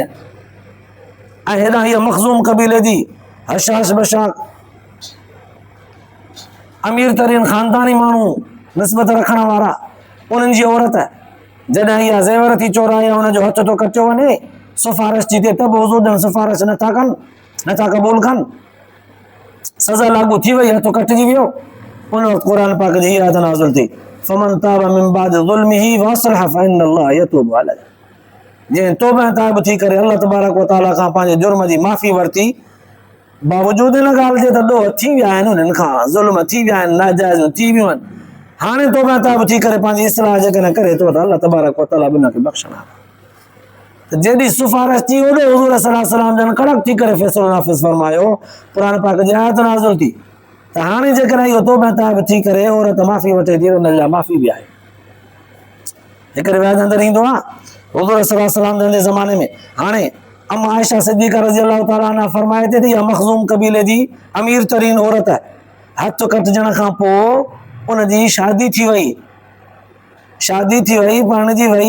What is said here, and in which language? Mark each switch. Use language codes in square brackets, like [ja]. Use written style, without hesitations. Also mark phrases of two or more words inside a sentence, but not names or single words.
[sd] ऐं हेॾां हीअ मखज़ूम क़बीले जी हशाश बशाक अमीर तरीन ख़ानदानी माण्हू निस्बत रखण वारा उन्हनि जी औरत जॾहिं इहा ज़ेवर थी चोराए हुनजो हथ थो कटियो वञे सिफारिश जी थिए त बि हुज़ूर जन सिफारिश नथा कनि, नथा क़बूल कनि। सज़ा लागू थी वई, हथु कटिजी वियो। उन वक़्तु क़ुर पाक जी आयत नाज़िल थी [ar] فمن تاب من بعد ظلمه وأصلح فإن الله يتوب عليه. [sd] जंहिं तौबा ताब थी करे [ar] الله تبارك وتعالى [sd] खां पंहिंजे जुर्म जी माफ़ी वरिती बावजूद इन ॻाल्हि जे त ॾोह थी विया आहिनि उन्हनि खां, ज़ुल्म थी विया आहिनि, नाजाइज़ थी वियूं आहिनि, हाणे तौबा ताब थी करे पंहिंजी इस्लाह जेकॾहिं करे थो त [ar] الله تبارك وتعالى [sd] बि उनखे बख़्शंदा। त जेॾी सिफारिश थी ओॾो हुज़ूर [ar] صلى الله عليه وسلم [sd] जन कड़क थी करे फ़ैसिलो नाफ़िज़ फरमायो। क़ुर पाक जी आयत नाज़िल थी त हाणे जेकॾहिं इहो तौबा ताब थी करे औरत माफ़ी वठे थी उन लाइ माफ़ी बि आहे। हिकु रिवायत अंदरि ईंदो आहे हुज़ूर [ar] صلى الله عليه وسلم [sd] जन जे ज़माने में हाणे अम्मा आयशा सिद्दीक़ा [ar] رضي الله تعالى عنها [sd] फरमाए थी इहा मखज़ूम क़बीले जी अमीर तरीन औरत हथु कटिजण खां पोइ उनजी शादी थी वई, परिणिजी वई।